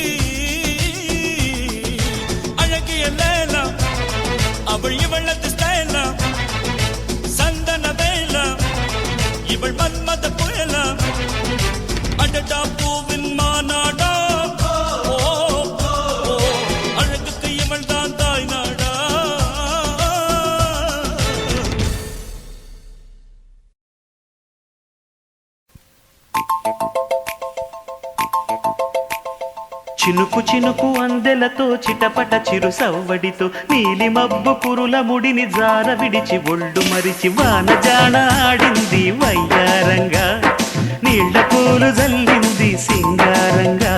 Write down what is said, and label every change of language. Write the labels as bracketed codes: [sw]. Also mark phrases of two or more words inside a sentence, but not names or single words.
[ta] அழகிய லேலா அவள் இவளது ஸ்டைலா சந்தன வேலா இவள் மன்மத புயலா அடடா பூவின் மாநாடா ஓ, ஓ, அழகுக்கு இவள் தான் தாய் நாடா [te] చినుకు చినుకు అందెలతో చిటపట చిరు సవ్వడితో నీలి మబ్బు పురుల ముడిని జార విడిచి ఒళ్ళు మరిచి వాన జాణ ఆడింది వయ్యారంగా నీళ్ల పూలు జల్లింది సింగారంగా